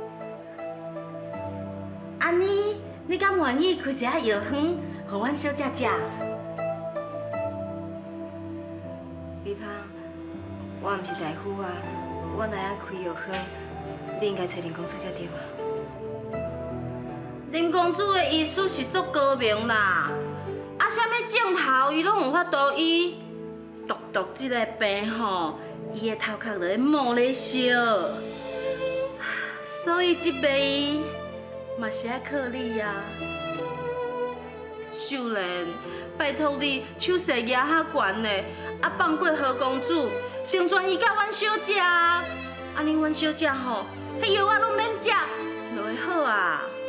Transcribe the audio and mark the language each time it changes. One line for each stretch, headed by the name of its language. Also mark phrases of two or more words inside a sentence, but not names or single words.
Min Nan Chinese: 安尼，你敢愿意开一下药丸，互阮小姐食？李芳，我毋是大夫啊，我哪样开药方，你应该找林公主才对啊。林公主的医术是足高明啦，啊，啥物症头伊拢有法度医。独这个病吼，伊的头壳就会冒咧烧，所以这病嘛是爱靠你啊。秀莲，拜托你手势举较悬嘞，啊放过何公主，成全伊甲阮小姐啊，安尼阮小姐吼，迄药仔拢免食，就会好啊。